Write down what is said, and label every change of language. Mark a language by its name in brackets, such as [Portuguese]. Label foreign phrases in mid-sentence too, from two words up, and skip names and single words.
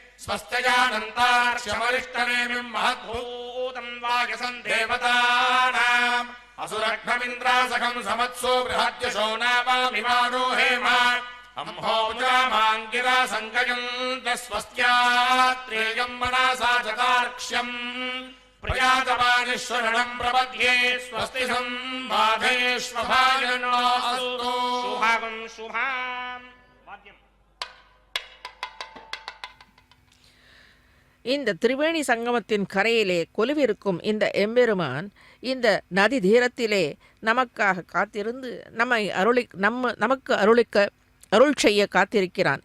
[Sanskrit] स्वस्त्यजानन्तार्क्ष्यमरिष्टनेमिं महद्भूतं वायसं देवतानाम् असुरघ्नमिन्द्रासखं समत्सु बृहद्यशो नावामिमारोहेम अम्भोजामाङ्गिरा सङ्गयन्त स्वस्त्यात्रेयं मनसा चतार्क्ष्यम् प्रयातवानिश्वरणं प्रपद्ये स्वस्ति संबाधेष्वभायनो अस्तु शुभं शुभाम्। [Tamil] இந்த திரிவேணி சங்கமத்தின் கரையிலே கொலுவிருக்கும் இந்த எம்பெருமான் இந்த நதி தீரத்திலே நமக்காக காத்திருந்து நமக்கு அருள் செய்ய காத்திருக்கிறான்.